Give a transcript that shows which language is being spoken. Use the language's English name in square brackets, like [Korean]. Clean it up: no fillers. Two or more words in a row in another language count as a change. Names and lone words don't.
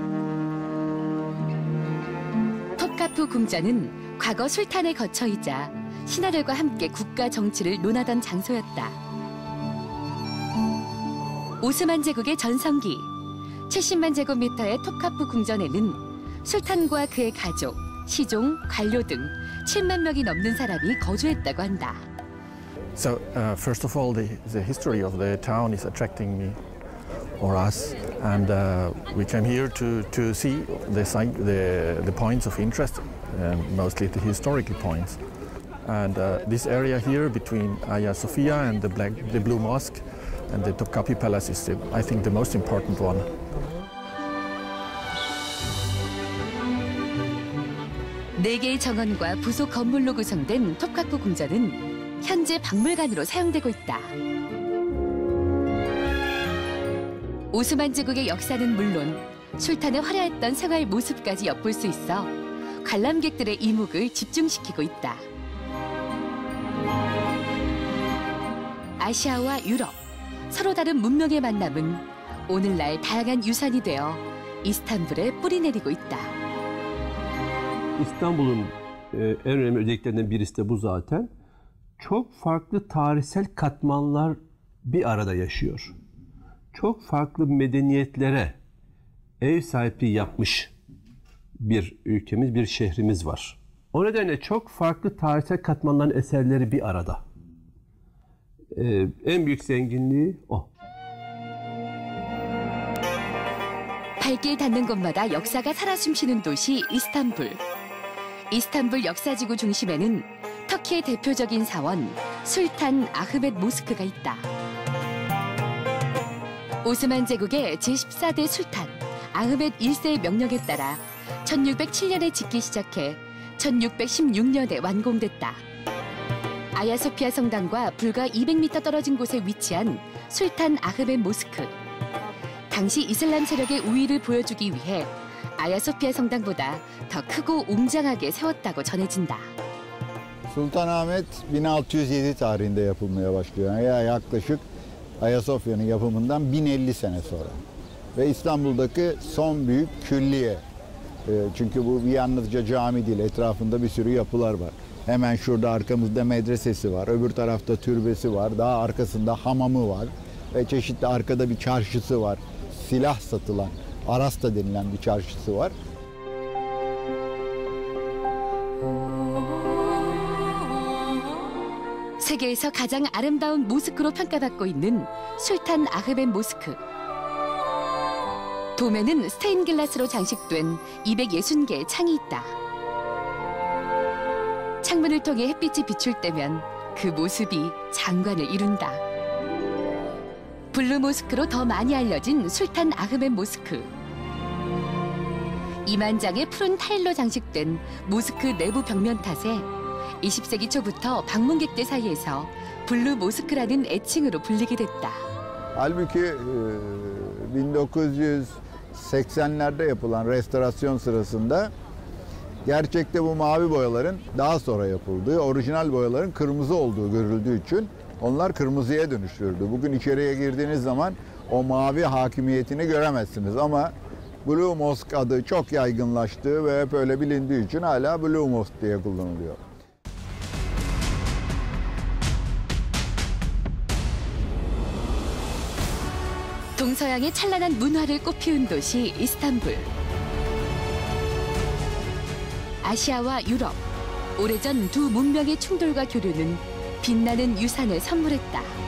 [Korean] 톱카프 궁전은 과거 술탄의 거처이자 신하들과 함께 국가 정치를 논하던 장소였다. 오스만 제국의 전성기, 70만 제곱미터의 톱카프 궁전에는 술탄과 그의 가족, 시종, 관료 등 7만 명이 넘는 사람이 거주했다고 한다. [English] So first of all, the history of the town is attracting me or us, and we came here to see the points of interest, mostly the historical points. And this area here between Hagia Sophia and the Blue Mosque and the Topkapi Palace is, I think, the most important one. [Korean] 네 개의 정원과 부속 건물로 구성된 톱카프 궁전은 현재 박물관으로 사용되고 있다. 오스만 제국의 역사는 물론 술탄의 화려했던 생활 모습까지 엿볼 수 있어 관람객들의 이목을 집중시키고 있다. 아시아와 유럽, 서로 다른 문명의 만남은 오늘날 다양한 유산이 되어 이스탄불에 뿌리내리고 있다. [Turkish] İstanbul'un en önemli özelliklerinden birisi de bu zaten. Çok farklı tarihsel katmanlar bir arada yaşıyor. Çok farklı medeniyetlere ev sahipliği yapmış bir ülkemiz, bir şehrimiz var. O nedenle çok farklı tarihsel katmanların eserleri bir arada. En büyük zenginliği o. [Korean] 발길 닿는 곳마다 역사가 살아 숨쉬는 도시 이스탄불. 이스탄불 역사지구 중심에는 터키의 대표적인 사원 술탄 아흐멧 모스크가 있다. 오스만 제국의 제14대 술탄 아흐멧 1세의 명령에 따라 1607년에 짓기 시작해 1616년에 완공됐다. 아야소피아 성당과 불과 200m 떨어진 곳에 위치한 술탄 아흐멧 모스크. 당시 이슬람 세력의 우위를 보여주기 위해 아야소피아 성당보다 더 크고 웅장하게 세웠다고 전해진다. [Turkish] Sultanahmet 1607 tarihinde yapılmaya başlıyor. Yani yaklaşık Ayasofya'nın yapımından 1050 sene sonra. Ve İstanbul'daki son büyük külliye. Çünkü bu yalnızca cami değil, etrafında bir sürü yapılar var. Hemen şurada arkamızda medresesi var, öbür tarafta türbesi var, daha arkasında hamamı var ve çeşitli arkada bir çarşısı var. Silah satılan, Arasta denilen bir çarşısı var. [Korean] 세계에서 가장 아름다운 모스크로 평가받고 있는 술탄 아흐멧 모스크. 도면은 스테인글라스로 장식된 260개의 창이 있다. 창문을 통해 햇빛이 비출 때면 그 모습이 장관을 이룬다. 블루 모스크로 더 많이 알려진 술탄 아흐멧 모스크. 2만 장의 푸른 타일로 장식된 모스크 내부 벽면 탓에 20세기 초부터 방문객들 사이에서 블루 모스크라는 애칭으로 불리게 됐다. [Turkish] Halbuki 1980'lerde yapılan restorasyon sırasında gerçekte bu mavi boyaların daha sonra yapıldığı, orijinal boyaların kırmızı olduğu görüldüğü için onlar kırmızıya dönüştürüldü. Bugün içeriye girdiğiniz zaman o mavi hakimiyetini göremezsiniz ama Blue Mosque adı çok yaygınlaştığı ve hep öyle bilindiği için hala Blue Mosque diye kullanılıyor. [Korean] 동서양의 찬란한 문화를 꽃피운 도시 이스탄불. 아시아와 유럽, 오래전 두 문명의 충돌과 교류는 빛나는 유산을 선물했다.